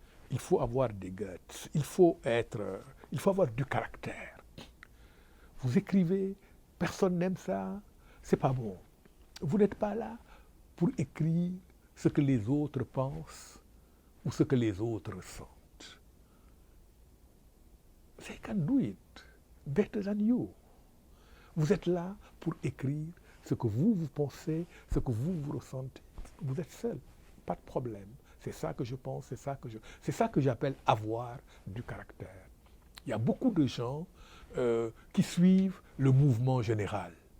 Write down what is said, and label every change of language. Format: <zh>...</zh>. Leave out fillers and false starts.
<fr>Il faut avoir des guts, il faut avoir du caractère. Vous écrivez, personne n'aime ça, c'est pas bon. Vous n'êtes pas là pour écrire ce que les autres pensent ou ce que les autres ressentent.</fr> <en>They can do it better than you.</en> <fr>Vous êtes là pour écrire ce que vous pensez, ce que vous ressentez. Vous êtes seul, pas de problème. C'est ça que je pense, c'est ça que j'appelle avoir du caractère. Il y a beaucoup de gens qui suivent le mouvement général.</fr>